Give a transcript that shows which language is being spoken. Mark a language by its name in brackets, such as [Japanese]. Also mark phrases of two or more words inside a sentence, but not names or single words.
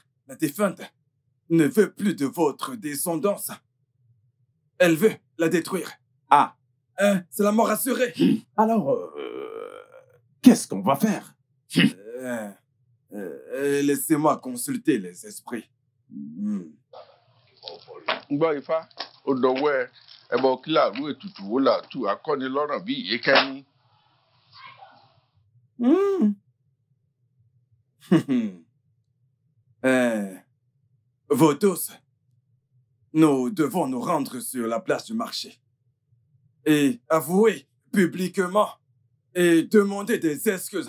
[French] La défunte ne veut plus de votre descendance. Elle veut la détruire. C'est la mort assurée. Alors, qu'est-ce qu'on va faire? Laissez-moi consulter les esprits. [Yoruba] Gbọ́ Ifá, ó dọwọ́ ẹ, ẹbọ kí làárú ètùtù wo làátù akọ́nilọ́rọ̀ bí ìyékẹ́ni. [French] Vous tous, nous devons nous rendre sur la place du marché et avouer publiquement et demander des excuses.